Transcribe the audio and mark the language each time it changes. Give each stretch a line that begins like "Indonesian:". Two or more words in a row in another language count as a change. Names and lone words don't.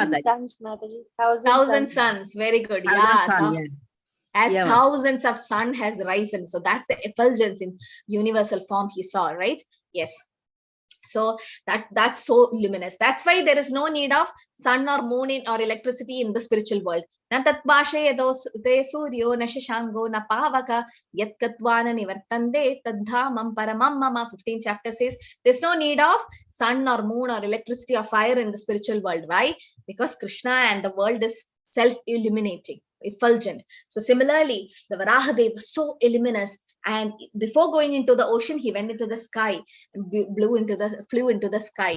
English: Thousand suns. Very good. As thousands of sun has risen. So that's the effulgence in universal form he saw, right? Yes. So that's so luminous. That's why there is no need of sun or moon or electricity in the spiritual world.
Sanskrit: Na tatbashe yados te suryo na shashango na pavaka yat katvana nivartande tadhamam paramam mama.
English: 15th chapter says there's no need of sun or moon or electricity or fire in the spiritual world. Why? Because Krishna and the world is self-illuminating. effulgent. So similarly, the Varahadev was so luminous, and before going into the ocean, he went into the sky and flew into the sky.